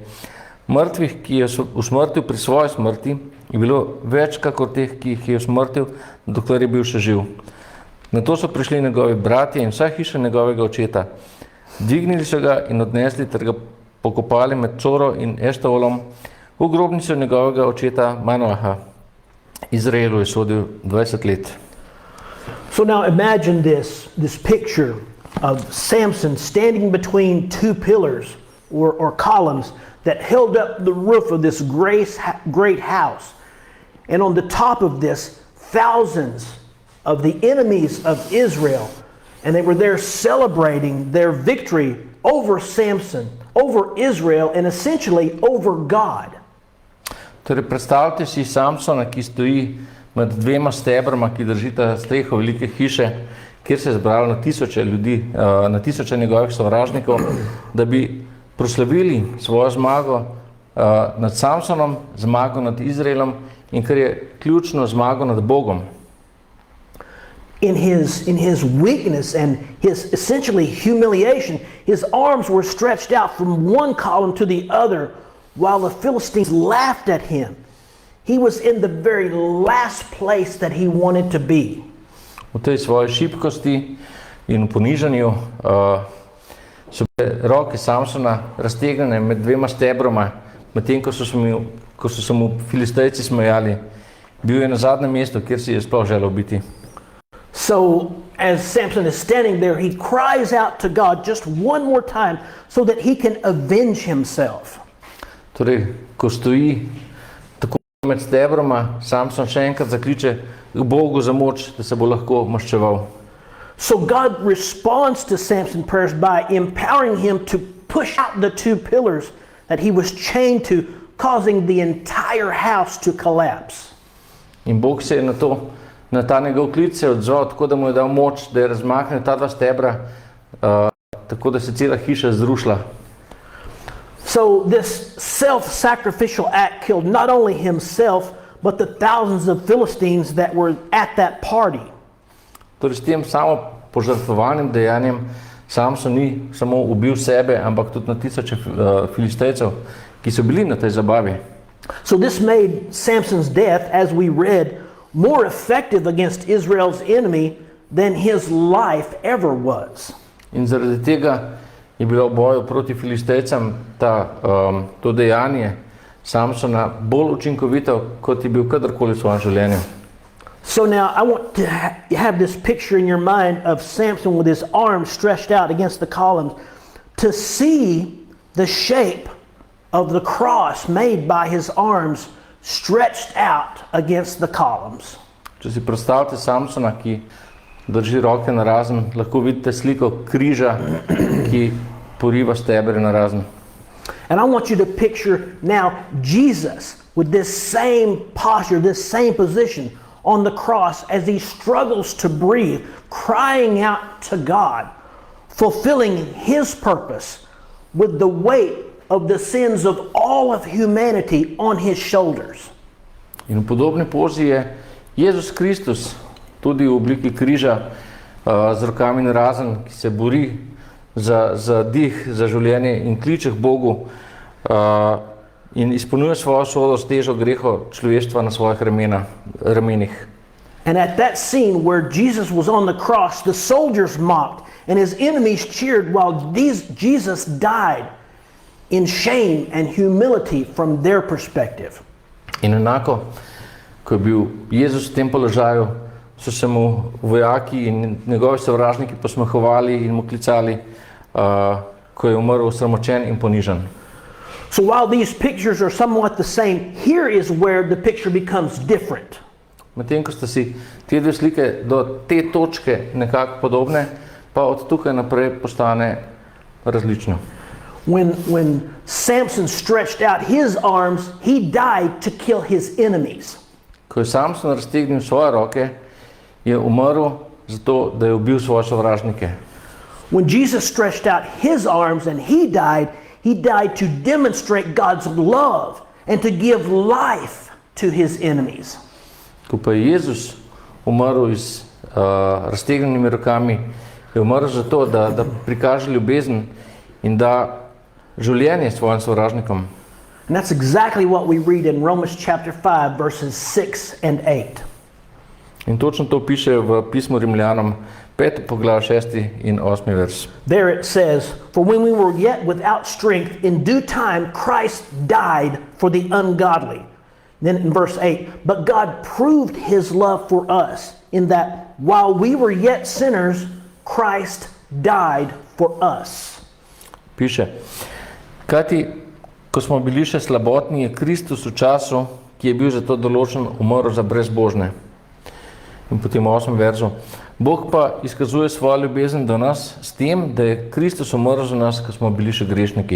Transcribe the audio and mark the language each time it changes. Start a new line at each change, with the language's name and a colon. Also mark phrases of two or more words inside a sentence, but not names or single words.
Slovenian: Mrtvih, ki je usmrtil pri svoji smrti, je bilo več kakor teh, ki jih je usmrtil, dokler je bil še živ. Nato so prišli njegovi bratje in vsa hiša njegovega očeta. Dvignili so ga in odnesli ter ga pokopali med Coro in Eštaolom v grobnico njegovega očeta Manoaha. Izraelu je sodil 20 let.
English: So now imagine this picture of Samson standing between two pillars or columns that held up the roof of this great house. And on the top of this, thousands of the enemies of Israel, and they were there celebrating their victory over Samson, over Israel, and essentially over God.
Slovenian: Torej, predstavljate si Samsona, ki stoji med dvema stebrama, ki držita streho velike hiše, kjer se je zbralo na tisoče ljudi, na tisoče njegovih sovražnikov, da bi proslavili svojo zmago nad Samsonom, zmago nad Izraelom in kar je ključno, zmago nad Bogom.
English: In his weakness and his essentially humiliation, his arms were stretched out from one column to the other while the Philistines laughed at him. He was in the very last place that he wanted to be.
Slovenian: V tej svoji šibkosti in ponižanju so bile roke Samsona raztegnjene med dvema stebroma, medtem ko so se mu Filistejci smejali. Bil je na zadnjem mestu, kjer si je sploh želel biti.
English: So as Samson is standing there, he cries out to God just one more time so that he can avenge himself.
Slovenian: Torej, ko stoji tako med stebroma, Samson še enkrat zakliče k Bogu za moč, da se bo lahko maščeval.
English: So God responds to Samson's prayers by empowering him to push out the two pillars that he was chained to, causing the entire house to collapse.
Slovenian: In Bog se je na ta njegov klic se odzval, tako da mu je dal moč, da je razmaknil ta dva stebra, tako da se cela hiša zrušila.
English: So this self-sacrificial act killed not only himself, but the thousands of Philistines that were at that party.
Slovenian: Torej, s tem samo požrtvovanim dejanjem Samson ni samo ubil sebe, ampak tudi na tisoče Filistejcev, ki so bili na tej zabavi.
English: So this made Samson's death, as we read, more effective against Israel's enemy than his life ever was.
Slovenian: In zaradi tega je bilo v boju proti Filistejcem to dejanje Samsona bolj učinkovito, kot je bil kadarkoli v svojem življenju.
English: So now I want to have this picture in your mind of Samson with his arms stretched out against the columns to see the shape of the cross made by his arms stretched out against the columns.
Slovenian: Če si predstavite Samsona, ki drži roke narazen, lahko vidite sliko križa, ki poriva stebre narazen.
English: And I want you to picture now Jesus with this same posture, this same position, on the cross as he struggles to breathe, crying out to God, fulfilling his purpose with the weight of the sins of all of humanity on his shoulders.
Slovenian: In v podobni pozi je Jezus Kristus tudi v obliki križa z rokami narazen, ki se bori za dih, za življenje in kliče k Bogu in izpolnjuje svojo sodo s težo grehov človeštva na svojih ramenih.
English: And at that scene where Jesus was on the cross, the soldiers mocked and his enemies cheered while Jesus died in shame and humility from their perspective.
Slovenian: In enako, ko je bil Jezus v tem položaju, so se mu vojaki in njegovi sovražniki posmehovali in mu klicali, ko je umrl sramočen in ponižan.
English: So while these pictures are somewhat the same, here is where the picture becomes different.
Slovenian: Medtem ko sta si te dve slike do te točke nekako podobne, pa od tukaj naprej postane različno.
English: When Samson stretched out his arms, he died to kill his enemies.
Slovenian: Ko je Samson raztegnil svoje roke, je umrl zato, da je ubil svoje sovražnike.
English: When Jesus stretched out his arms and he died to demonstrate God's love and to give life to his enemies.
Slovenian: Ko pa je Jezus umrl z raztegnjenimi rokami, je umrl zato, da prikaže ljubezen in da življenje svojim sovražnikom.
English: And that's exactly what we read in Romans chapter 5 verses 6 and 8.
Slovenian: In točno to piše v pismu Rimljanom 5. poglavje 6. in 8. vers.
English: There it says, "For when we were yet without strength, in due time Christ died for the ungodly." Then in verse 8, "But God proved his love for us in that while we were yet sinners, Christ died for us."
Slovenian: Piše, kajti, ko smo bili še slabotni, je Kristus v času, ki je bil za to določen, umrl za brezbožne. In potem v 8. verzu. Bog pa izkazuje svojo ljubezen do nas s tem, da je Kristus umrl za nas, ko smo bili še grešniki.